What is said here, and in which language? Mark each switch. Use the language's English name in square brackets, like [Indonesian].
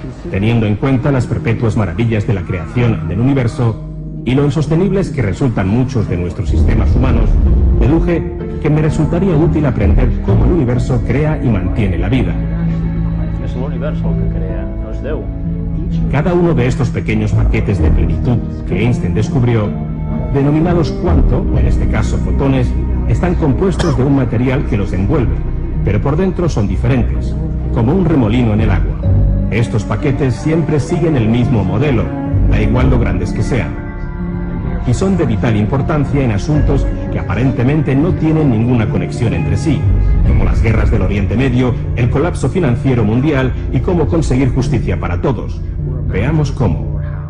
[Spanish] Teniendo en cuenta las perpetuas maravillas de la creación del universo, y lo insostenibles que resultan muchos de nuestros sistemas humanos, deduje que me resultaría útil aprender cómo el universo crea y mantiene la vida. [Catalan] És l'univers el que crea, no és Déu. [Spanish] Cada uno de estos pequeños paquetes de plenitud que Einstein descubrió, denominados cuanto, en este caso fotones, están compuestos de un material que los envuelve, pero por dentro son diferentes, como un remolino en el agua. Estos paquetes siempre siguen el mismo modelo, da igual lo grandes que sean, y son de vital importancia en asuntos que aparentemente no tienen ninguna conexión entre sí, como las guerras del Oriente Medio, el colapso financiero mundial y cómo conseguir justicia para todos. Veamos cómo.